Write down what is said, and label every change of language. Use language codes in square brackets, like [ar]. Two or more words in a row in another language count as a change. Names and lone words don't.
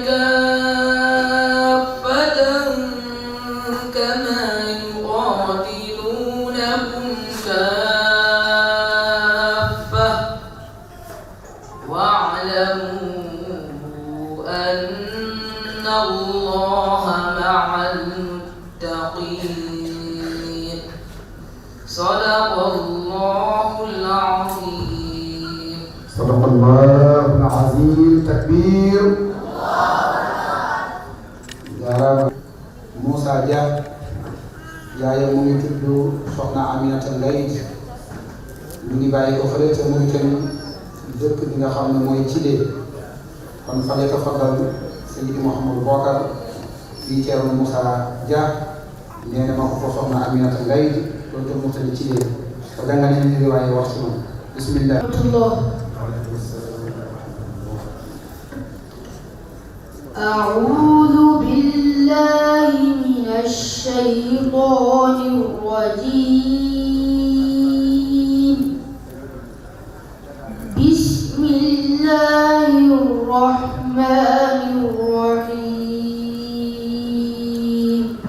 [ar] كافة كما يقاتلونكم كافة واعلموا أن الله مع المتقين صدق الله العظيم. صدق الله العظيم. تكبير. [wo] jaaraama Moussa Dia yaayam mu ngi tudd Soxna Aminata Ngayd mu ngi bàyyi ko fële ca Mauritanie dëkk bi nga xam ne mooy Thillé kon fa la tafaddal Seydi Mouhamadou Bokar fii Thierno Moussa Dia nee na ma ko Soxna Aminata Ngayd loolu tam mu tëdd Thillé ko danga ne ni riwaaye wax ci moom bismillah. [ar] أعوذ بالله من الشيطان الشيطان الرجيم. بسم الله الرحمن الرحيم.